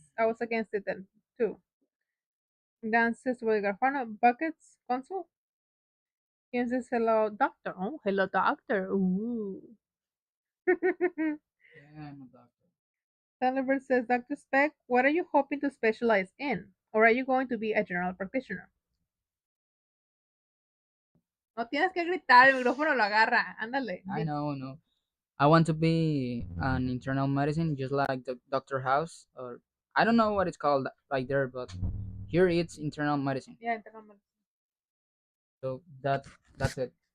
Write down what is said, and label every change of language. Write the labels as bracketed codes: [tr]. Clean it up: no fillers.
[en] I was against it then, too. Dan says, Garfano, buckets, console? Kim says, hello, doctor. Oh, hello, doctor. Ooh. Yeah, I'm a doctor. Thunderbird says, Dr. Spec, what are you hoping to specialize in? Or are you going to be a general practitioner? [es] No tienes que gritar, el micrófono lo agarra. Ándale. [en] I know. I want to be an internal medicine, just like the Doctor House, or I don't know what it's called right there, but here it's internal medicine. Yeah, internal medicine. So that's it.